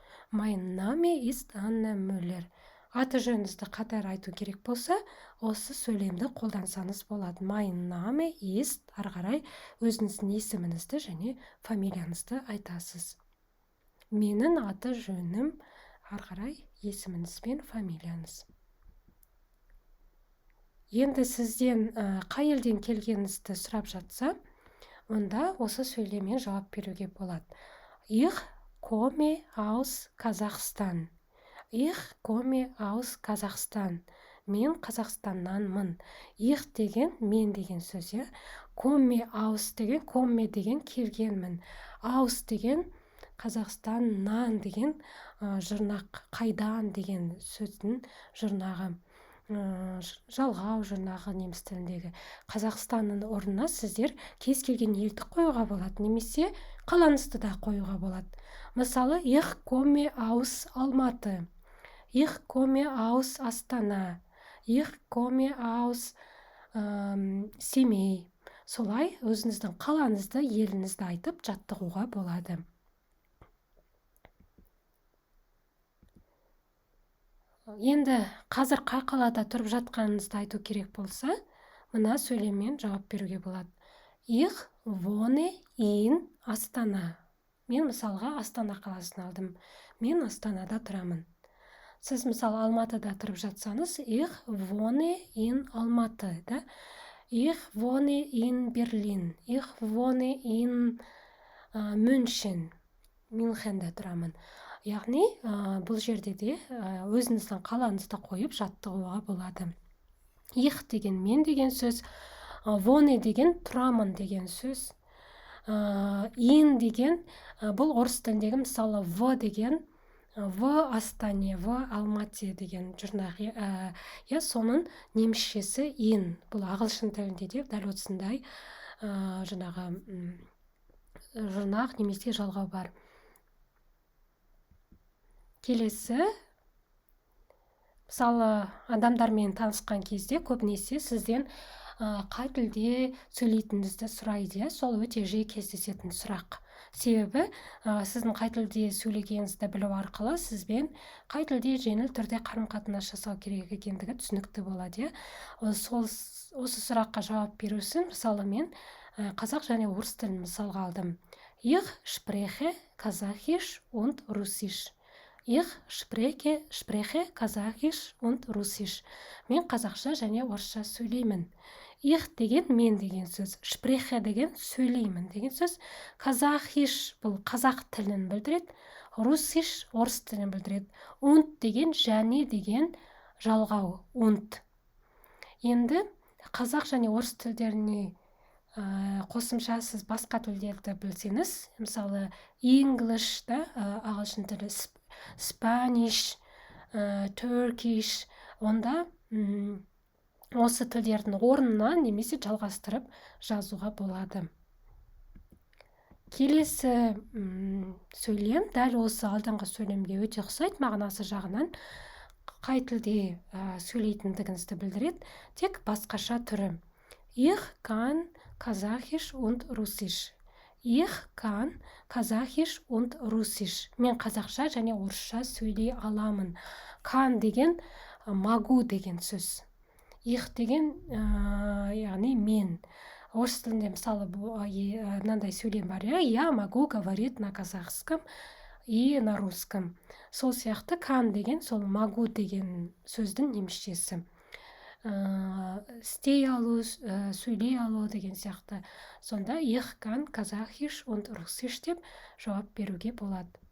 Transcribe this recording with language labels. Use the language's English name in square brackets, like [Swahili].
[German] Mein Name ist Anna Müller. [Kazakh] Аты жөніңізді қатар айту керек болса, осы сөйлемді қолдансаңыз болады. [German] Mein Name ist, [Kazakh] ары қарай өзіңіздің есіміңізді және фамилияңызды айтасыз. Менің аты жөнім, ары қарай есіміңіз бен фамилияңыз. Енді сізден қай елден келгеніңізді сұрап жатса, онда осы сөйлеммен жауап беруге болады. [German] Ich komme aus Казахстан. Ich komme aus Казахстан. [Kazakh] Мен Қазақстаннанмын. Ich деген мен деген сөз, иә. Komme aus деген, komme деген келгенмін. Aus деген Қазақстаннан деген жұрнақ, қайдан деген сөздің жұрнағы. Жалғау жұрнағы неміс тіліндегі. Қазақстанның орнына сіздер кез келген елді қоюға болады, немесе қалаңызды да қоюға болады. [German] Мысалы, Ich komme aus Алматы. Ich komme aus Астана. Ich komme aus Семей. [Kazakh] Солай өзіңіздің қалаңызды, еліңізді айтып жаттығуға болады. Енді қазір қай қалада тұрып жатқаныңызды айту керек болса, мына сөйлеммен жауап беруге болады. [German] Ich wohne in Астана. [Kazakh] Мен мысалға Астана қаласын алдым. Мен Астанада тұрамын. Сіз мысалы Алматыда тұрып жатсаңыз, [German] Ich wohne in Алматы, [Kazakh] да? [German] Ich wohne in Берлин. Ich wohne in Мюнхен. [Kazakh] Мюнхенде тұрамын. Яғни, бұл жерде де өзіңіздің қалаңызды қойып жаттығуға болады. Ich деген мен деген сөз, wohne деген тұрамын деген сөз, in деген бұл орыс тіліндегі мысалы в деген в Астане, в Алматы деген жұрнақ, соның немісшесі in. Бұл ағылшын тілінде де дәл осындай жаңағы жұрнақ немесе жалғау бар. Келесі, мысалы адамдармен танысқан кезде көбінесе сізден қай тілде сөйлейтініңізді сұрайды, сол өте жиі кездесетін сұрақ. Себебі сіздің қай тілде сөйлегеніңізді білу арқылы сізбен қай тілде жеңіл түрде қарым-қатынас жасау керек екендігі түсінікті болады. Осы сұраққа жауап беру үшін мысалы мен қазақ және орыс тілін мысалға алдым. [German] Ich spreche Kasachisch und Russisch. Ich spreche Kasachisch und Russisch. [Kazakh] Мен қазақша және орысша сөйлеймін. [German] Ich [Kazakh] деген мен деген сөз, spreche деген сөйлеймін деген сөз, Kasachisch бұл қазақ тілін білдіреді, Russisch орыс тілін білдіреді, und деген және деген жалғау, und. Енді қазақ және орыс тілдеріне қосымша сіз басқа тілдерді білсеңіз, мысалы English да, ағылшын тілі, Spanish, Turkish, онда осы тілдердің орнына немесе жалғастырып жазуға болады. Келесі сөйлем дәл осы алдыңғы сөйлемге өте ұқсайды, мағынасы жағынан қай тілде сөйлейтіндігіңізді білдіреді, тек басқаша түрі. [German] Ich kann Kasachisch und Russisch. Ich kann Kasachisch und Russisch. [Kazakh] Мен қазақша және орысша сөйлей аламын. Kann деген могу деген сөз. Ich деген яғни мен. Орыс тілінде мысалы мынандай сөйлем бар, [Russian] я могу говорить на казахском и на русском. [Kazakh] Сол сияқты can деген сол могу деген сөздің немісшесі. Істей алу, сөйлей алу деген сияқты. Сонда [German] Ich kann Kasachisch und Russisch [Kazakh] деп жауап беруге болады.